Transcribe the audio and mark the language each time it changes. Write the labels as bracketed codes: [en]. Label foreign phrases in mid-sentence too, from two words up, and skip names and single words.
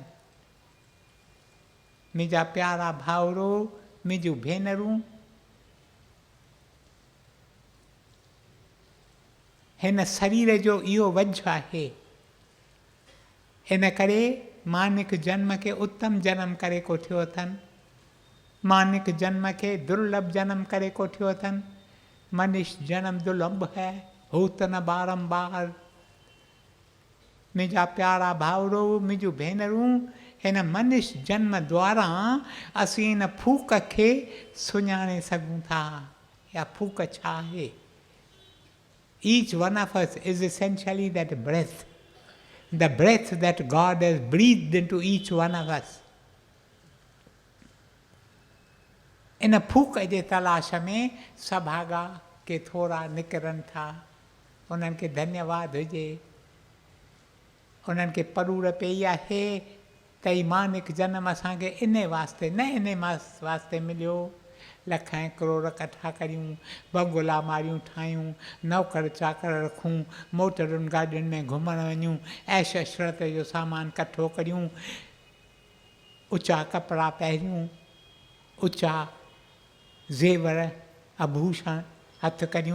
[sd] मुंहिंजा प्यारा भाउरो, मुंहिंजूं भेनरूं, हिन शरीर जो इहो वझ आहे। इन करे मानिक जन्म खे उत्तम जन्म करे कोठियो अथनि, मानिक जन्म खे दुर्लभ जन्म करे कोठियो अथनि। [hi] मनुष्य जन्म दुर्लभ है, होत न बारंबार। [sd] मुंहिंजा प्यारा भाउरो, मुंहिंजूं भेनरूं, हिन मनुष्य जन्म द्वारा असीं हिन फूक खे सुञाणे सघूं था। या फूक छा आहे? [en] Each one of us is essentially that breath, the breath that God has breathed into each one of us. [sd] इन फूक जे तलाश में सभागा के थोरा निकिरनि था, उन्हनि खे धन्यवाद हुजे। उन्हनि खे परूर पई आहे त ही मानिक जनम असांखे इन वास्ते न इन वास्ते मिलियो लख ऐं करोड़ कठा करियूं, बंगला मारियूं ठाहियूं, नौकर चाकर रखूं, मोटरुनि गाॾियुनि में घुमण वञूं, ऐश अशरत जो सामान कठो करियूं, ऊचा कपिड़ा पहिरियूं, ऊचा ज़ेवर आभूषण हथ करियूं।